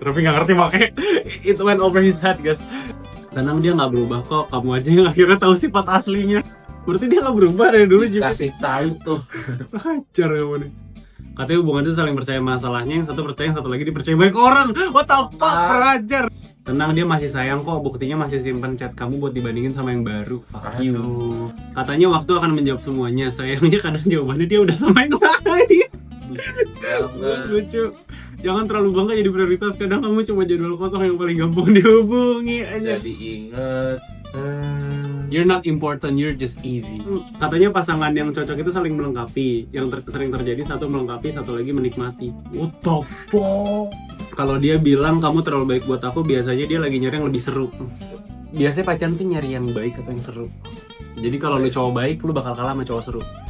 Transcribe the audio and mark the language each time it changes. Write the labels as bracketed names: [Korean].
[Indonesian] Makanya [English] it went over his head guys. [Indonesian] Tenang, dia nggak berubah kok. Kamu aja yang akhirnya tahu sifat aslinya. Berarti dia nggak berubah dari dulu juga. Kasih tahu tuh. Ajar kamu nih. Katanya hubungan itu saling percaya masalahnya, yang satu percaya, yang satu lagi dipercaya banyak orang. [English] What the fuck, [Indonesian] ajar. Tenang, dia masih sayang kok, buktinya masih simpen chat kamu buat dibandingin sama yang baru. [English] Fuck you. [Indonesian] Katanya waktu akan menjawab semuanya, sayangnya kadang jawabannya dia udah sama yang lain. Lucu. Jangan terlalu bangga jadi prioritas, kadang kamu cuma jadwal kosong yang paling gampang dihubungi aja. Jadi inget. [English] You're not important, you're just easy. [Indonesian] Katanya pasangan yang cocok itu saling melengkapi. Yang sering terjadi satu melengkapi, satu lagi menikmati. [English] What the fuck? [Indonesian] Kalau dia bilang kamu terlalu baik buat aku, biasanya dia lagi nyari yang lebih seru. Biasanya pacaran tuh nyari yang baik atau yang seru. Jadi kalau lu cowok baik, lu bakal kalah sama cowok seru.